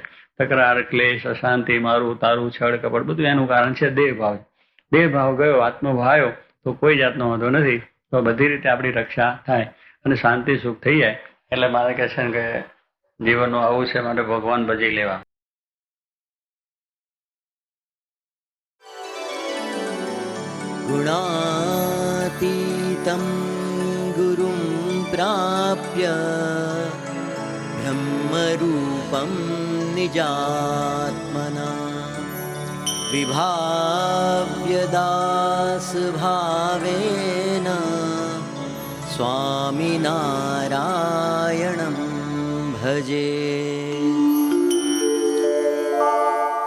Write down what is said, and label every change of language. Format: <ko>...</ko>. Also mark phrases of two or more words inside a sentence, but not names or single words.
<gu>તકરાર, ક્લેશ, અશાંતિ, મારું તારું, છળ કપટ, બધું એનું કારણ છે દેહ ભાવ. દેહ ભાવ ગયો, આત્મભાવ આવ્યો તો કોઈ જાતનો વાંધો નથી, તો બધી રીતે આપણી રક્ષા થાય અને શાંતિ સુખ થઈ જાય. એટલે મારે કહે છે કે જીવનનું આવું છે, માટે ભગવાન ભજી લેવા.</gu> <sa>गुणातीतं गुरुं प्राप्य ब्रह्मरूपं निजात्मना विभाव्य दासभावेन स्वामिनारायणं भजे.</sa>